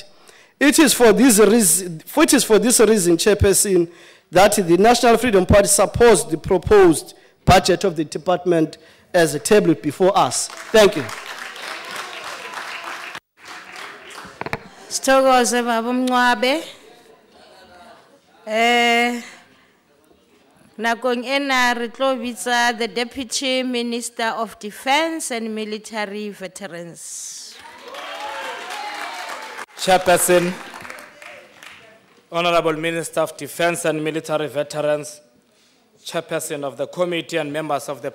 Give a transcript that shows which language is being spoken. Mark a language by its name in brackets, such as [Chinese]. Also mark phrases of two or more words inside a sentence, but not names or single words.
[English] It is for this reason, Chairperson, that the National Freedom Party supports the proposed budget of the department as tabled before us. Thank you. [Zulu] Sithokoze Baba Mncwabe. [Southern Sotho] Nakong ena re tlo bitsa [English] the Deputy Minister of Defense and Military Veterans. Chairperson, Honorable Minister of Defense and Military Veterans, Chairperson of the committee and members of the